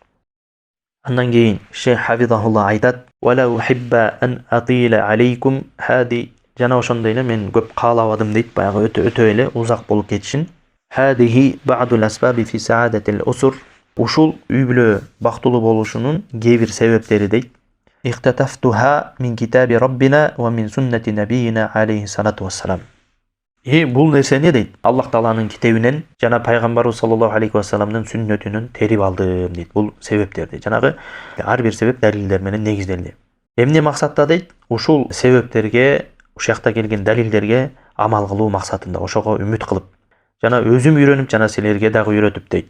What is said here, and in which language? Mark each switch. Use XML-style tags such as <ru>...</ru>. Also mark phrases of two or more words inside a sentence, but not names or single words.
<ky>Андан кийин Шейх Хафизахулла айтат:</ky> <ar>"ولا أحب أن أطيل عليكم هذه",</ar> <ky>жана ошондой эле мен көп каалабадым дейт, баягы өтө эле узак болуп кетишин.</ky> <ar>هذه بعض الأسباب في سعادة الأسر.</ar> <ky>Ушул үй бүлө бактылуу болушунун кээ бир себептери дейт.</ky> <ar>اختطفتها من كتاب ربنا ومن سنة نبينا عليه الصلاة والسلام.</ar> <ky>Бул нерсени дейт, Аллах Тааланын китебинен жана пайгамбарыбыз</ky> <ar>صلى الله عليه</ar> <ky>вассаламдын сүннөтүнөн терип алдым дейт. Бул себептерди. Жанагы ар бир себеп далилдер менен негизделди. Эмне максатта дейт? Ушул себептерге, ушул жакта келген далилдерге амал кылуу максатында, ошого үмүт кылып, жана өзүм үйрөнүп, жана силерге дагы үйрөтүп дейт.</ky>